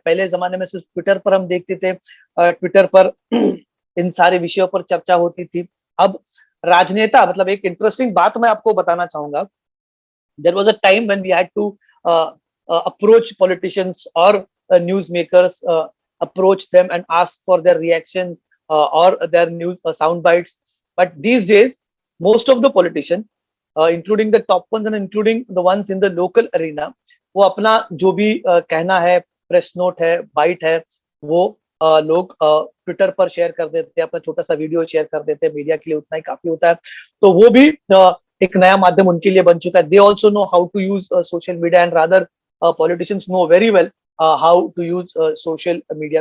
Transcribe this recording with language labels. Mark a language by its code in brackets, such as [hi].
[hi] पहले जमाने में सिर्फ ट्विटर पर हम देखते थे, ट्विटर पर इन सारे विषयों पर चर्चा होती थी। अब राजनेता, मतलब एक इंटरेस्टिंग बात मैं आपको बताना चाहूंगा, [en] There was a time when we had to approach politicians और news makers, approach them and ask for their reaction or their news sound bites. But these days, most of the politicians, including the top ones and including the ones in the local arena, [hi] वो अपना जो भी कहना है press note है, bite है, वो लोग ट्विटर पर शेयर कर देते हैं, अपना छोटा सा वीडियो शेयर कर देते हैं, मीडिया के लिए उतना ही काफी होता है। तो वो भी एक नया माध्यम उनके लिए बन चुका है। [en] they also know how to use social media [hi] and rather politicians know very well how to use social media.